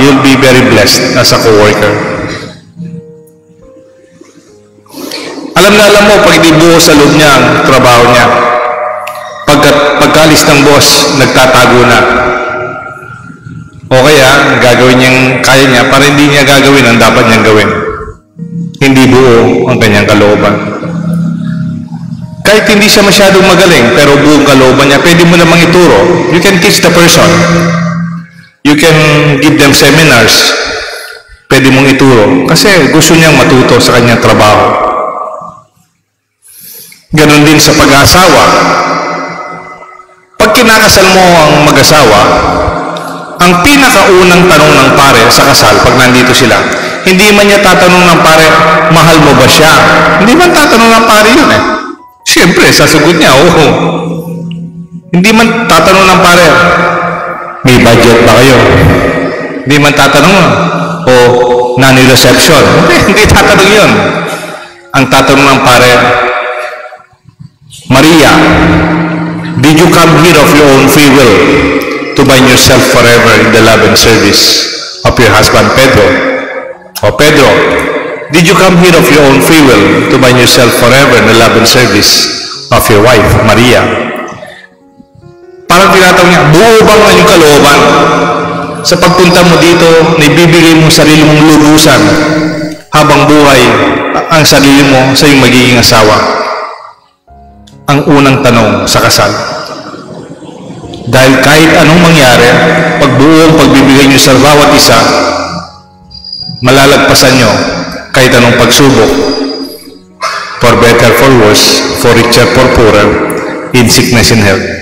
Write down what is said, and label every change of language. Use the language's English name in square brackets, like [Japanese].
[English] You'll be very blessed as a co-worker. [Filipino] Alam mo, pag hindi buo sa loob niya ang trabaho niya, pagkalis ng boss, nagtatago na. O kaya, gagawin niyang kaya niya para hindi niya gagawin ang dapat niyang gawin. Hindi buo ang kanyang kalooban. Kahit hindi siya masyadong magaling, pero buong kalooban niya, pwede mo namang ituro. [English] You can teach the person. You can give them seminars. [Filipino] Pwede mong ituro. Kasi gusto niyang matuto sa kanyang trabaho. Ganon din sa pag-aasawa. Pag kinakasal mo ang mag-asawa, ang pinakaunang tanong ng pare sa kasal, pag nandito sila, hindi man niya tatanong ng pare, mahal mo ba siya? Hindi man tatanong ng pare yun eh. Siyempre, sasagot niya, oo. Hindi man tatanong ng pare, may budget ba kayo? Hindi man tatanong, o nanay reception. Hindi tatanong yun. Ang tatanong ng pare, [English] Maria, did you come here of your own free will to bind yourself forever in the love and service of your husband Pedro? O Pedro, did you come here of your own free will to bind yourself forever in the love and service of your wife, Maria? [Filipino] Parang tinatanong niya, buo bang ang iyong kalooban? Sa pagpunta mo dito, naibibigay mo sarili mong lubusan habang buhay ang sarili mo sa iyong magiging asawa. Ang unang tanong sa kasal. Dahil kahit anong mangyari, pagbuong pagbibigay niyo sa bawat isa, malalagpasan niyo kahit anong pagsubok. [English] For better, for worse, for richer, for poorer, in sickness and health.